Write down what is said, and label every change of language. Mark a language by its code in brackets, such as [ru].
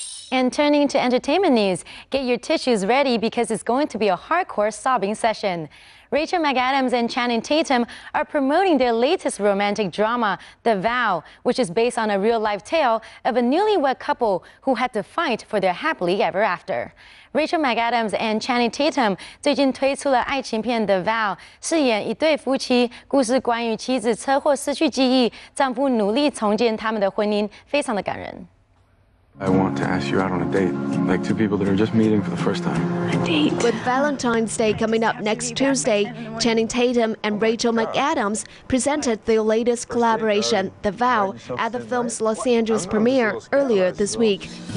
[en] And turning to entertainment news, get your tissues ready because it's going to be a hardcore sobbing session. Rachel McAdams and Channing Tatum are promoting their latest romantic drama, The Vow, which is based on a real-life tale of a newlywed couple who had to fight for their happily ever after. [zh] Rachel McAdams and Channing Tatum 最近推出了爱情片《The Vow》，饰演一对夫妻，故事关于妻子车祸失去记忆，丈夫努力重建他们的婚姻，非常的感人。 [en] I want to ask you out on a date, like two people that are just meeting for the first time. A date? With Valentine's Day coming up next Tuesday, Channing Tatum and Rachel McAdams presented their latest collaboration, The Vow, at the film's Los Angeles premiere earlier this week.